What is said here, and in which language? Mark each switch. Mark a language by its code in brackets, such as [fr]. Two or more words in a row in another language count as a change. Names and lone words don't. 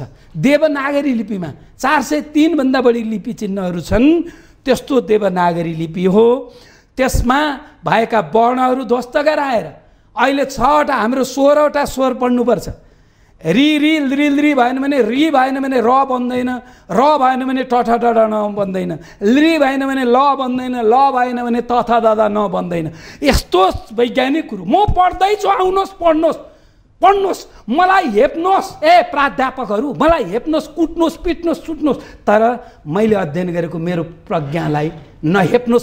[ne] देवनागरी लिपिमा 403 भन्दा बढी लिपि चिन्हहरू छन्। त्यस्तो देवनागरी लिपि हो। त्यसमा भएका वर्णहरू ध्वस्त गराएर अहिले 6वटा, हाम्रो 16वटा स्वर पढ्नुपर्छ। रि रि रि रि भएन भने रि भएन भने र बन्दैन, र भएन भने ट ठ ड ढ न बन्दैन, रि भएन भने ल बन्दैन, ल भएन भने त थ द ध न बन्दैन। यस्तो वैज्ञानिक कुरो म पढ्दैछु, आउनुहोस् पढ्नुहोस्, पढ्नुहोस्, मलाई हेप्नुहोस्, प्राध्यापकहरू मलाई हेप्नुहोस्, कुट्नुहोस्, पिट्नुहोस्, सुट्नुहोस्, तर मैले अध्ययन गरेको मेरो प्रज्ञालाई नहेप्नुहोस्।